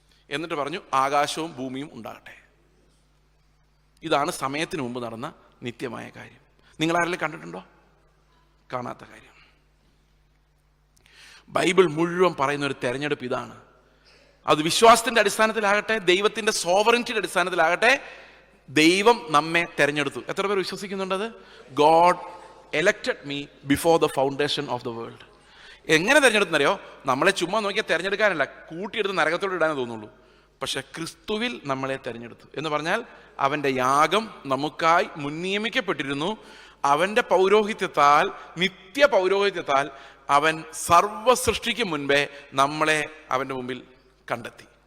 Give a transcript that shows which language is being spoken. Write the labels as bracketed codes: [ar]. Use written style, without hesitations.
[ml] എന്നിട്ട് പറഞ്ഞു ആകാശവും ഭൂമിയും ഉണ്ടാകട്ടെ. ഇതാണ് സമയത്തിന് മുമ്പ് നടന്ന നിത്യമായ കാര്യം. നിങ്ങൾ ആരെങ്കിലും കണ്ടിട്ടുണ്ടോ? കാണാത്ത കാര്യം. ബൈബിൾ മുഴുവൻ പറയുന്ന ഒരു തെരഞ്ഞെടുപ്പ് ഇതാണ്. അത് വിശ്വാസത്തിന്റെ അടിസ്ഥാനത്തിലാകട്ടെ, ദൈവത്തിന്റെ സോവറിറ്റിയുടെ അടിസ്ഥാനത്തിലാകട്ടെ, ദൈവം നമ്മെ തെരഞ്ഞെടുത്തു. എത്ര പേർ വിശ്വസിക്കുന്നുണ്ടത്? [en] God elected me before the foundation of the world. [ml] എങ്ങനെ തെരഞ്ഞെടുക്കുന്നറിയോ? നമ്മളെ ചുമ്മാ നോക്കിയാൽ തെരഞ്ഞെടുക്കാനല്ല, കൂട്ടിയെടുത്ത് നരകത്തോട് ഇടാനേ തോന്നുള്ളൂ. പക്ഷെ ക്രിസ്തുവിൽ നമ്മളെ തെരഞ്ഞെടുത്തു എന്ന് പറഞ്ഞാൽ അവന്റെ യാഗം നമുക്കായി മുൻനിയമിക്കപ്പെട്ടിരുന്നു. അവന്റെ പൗരോഹിത്യത്താൽ, നിത്യ പൗരോഹിത്യത്താൽ അവൻ സർവ സൃഷ്ടിക്ക് മുൻപേ നമ്മളെ അവന്റെ മുമ്പിൽ കണ്ടെത്തി.